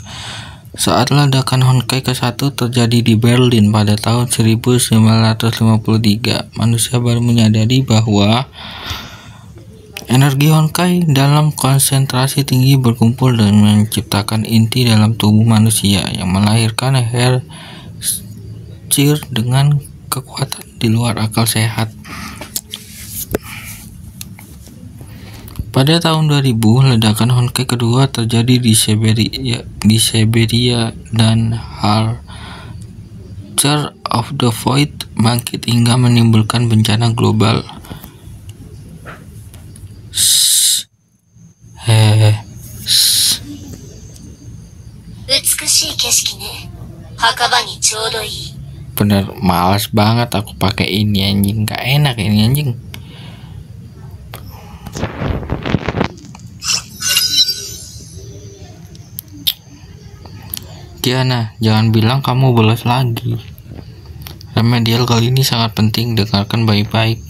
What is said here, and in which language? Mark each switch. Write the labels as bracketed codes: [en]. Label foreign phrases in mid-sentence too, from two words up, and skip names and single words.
[id] Saat ledakan Honkai ke-1 terjadi di Berlin pada tahun 1953, manusia baru menyadari bahwa energi Honkai dalam konsentrasi tinggi berkumpul dan menciptakan inti dalam tubuh manusia yang melahirkan Hercir dengan kekuatan di luar akal sehat. Pada tahun 2000, ledakan Honkai kedua terjadi di Siberia dan Hercir of the Void bangkit hingga menimbulkan bencana global. [ja] 美しい景色ね。墓場にちょうどいい。 [id] Bener, males banget aku pakai ini anjing, gak enak ini anjing. Kiana, jangan bilang kamu bolos lagi. Remedial kali ini sangat penting, dengarkan baik-baik.